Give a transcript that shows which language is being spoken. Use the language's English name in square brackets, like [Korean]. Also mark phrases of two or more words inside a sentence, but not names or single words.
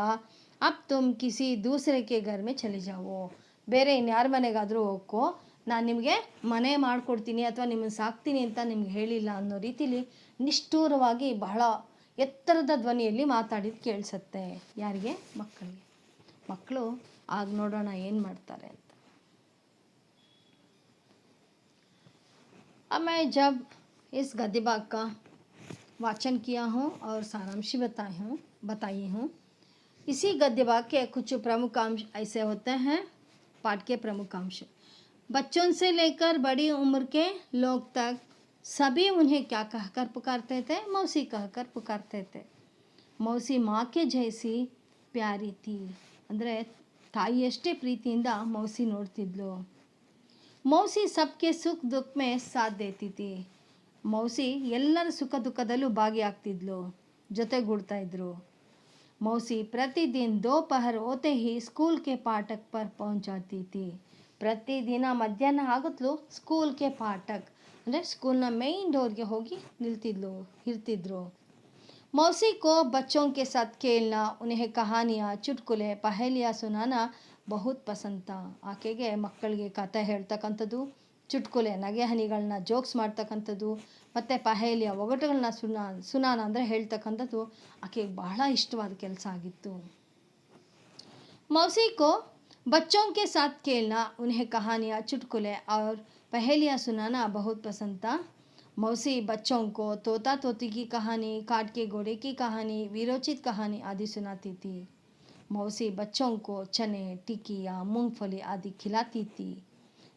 [Hindi] अब तुम किसी दूसरे के घर में चली जाओ, [Kannada] ಬೇರೆ ಇನ್ಯಾರ ಮನೆಗಾದರೂ ಹೋಗೋ, ನಾನು ನಿಮಗೆ ಮನೆ ಮಾಡಿಕೊಡ್ತೀನಿ ಅಥವಾ ನಿಮ್ಮನ್ನು ಸಾಕ್ತೀನಿ ಅಂತ ನಿಮ್ಗೆ ಹೇಳಿಲ್ಲ ಅನ್ನೋ ರೀತಿಲಿ ನಿಷ್ಠೂರವಾಗಿ ಬಹಳ ಎತ್ತರದ ಧ್ವನಿಯಲ್ಲಿ ಮಾತಾಡಿದ್ದು ಕೇಳಿಸುತ್ತೆ. ಯಾರಿಗೆ? ಮಕ್ಕಳಿಗೆ. ಮಕ್ಕಳು ಆಗ ನೋಡೋಣ ಏನು ಮಾಡ್ತಾರೆ ಅಂತ. [Hindi] अब मैं जब इस गद्य भाग का वाचन किया हूँ और सारांश बताई हूँ. इसी गद्य भाग के कुछ प्रमुख अंश ऐसे होते हैं. पाठ के प्रमुख अंश, बच्चों से लेकर बड़ी उम्र के लोग तक सभी उन्हें क्या कहकर पुकारते थे, मौसी कहकर पुकारते थे. मौसी माँ के जैसी प्यारी थी, [Kannada] ಅಂದರೆ ತಾಯಿಯಷ್ಟೇ ಪ್ರೀತಿಯಿಂದ ಮೌಸಿ ನೋಡ್ತಿದ್ಲು. [Hindi] मौसी सबके सुख दुःख में साथ देती थी, [Kannada] ಮೌಸಿ ಎಲ್ಲರ ಸುಖ ದುಃಖದಲ್ಲೂ ಭಾಗಿಯಾಗ್ತಿದ್ಲು, ಜೊತೆಗೂಡ್ತಾ ಇದ್ರು. [Hindi] मौसी प्रतिदिन दोपहर होते ही स्कूल के फाटक पर पहुंच जाती थी. [Kannada] ಪ್ರತಿದಿನ ಮಧ್ಯಾಹ್ನ ಆಗುತ್ತಲೂ ಸ್ಕೂಲ್ಗೆ ಫಾಟಕ್ ಅಂದರೆ ಸ್ಕೂಲ್ನ [English] main doorಗೆ [Kannada] ಹೋಗಿ ಇರ್ತಿದ್ರು. [Hindi] मौसी को बच्चों के साथ खेलना, उन्हें कहानियाँ चुटकुले पहेलियाँ सुनाना बहुत पसंद था. [Kannada] ಆಕೆಗೆ ಮಕ್ಕಳಿಗೆ ಕತೆ ಹೇಳ್ತಕ್ಕಂಥದ್ದು, ಚುಟ್ಕುಲೆ ನಗೆ ಹನಿಗಳನ್ನ ಜೋಕ್ಸ್ ಮಾಡ್ತಕ್ಕಂಥದ್ದು ಮತ್ತು ಪಹೇಲಿಯ ಒಗಟುಗಳನ್ನ ಸುನಾನ ಅಂದರೆ ಹೇಳ್ತಕ್ಕಂಥದ್ದು ಆಕೆಗೆ ಬಹಳ ಇಷ್ಟವಾದ ಕೆಲಸ ಆಗಿತ್ತು. [Hindi] मौसी को बच्चों के साथ खेलना, उन्हें कहानियाँ चुटकुले और पहेलियाँ सुनाना बहुत पसंद था. मौसी बच्चों को तोता तोती की कहानी, काट के घोड़े की कहानी, वीरोचित कहानी आदि सुनाती थी. मौसी बच्चों को चने, टिकिया, मूंगफली आदि खिलाती थी.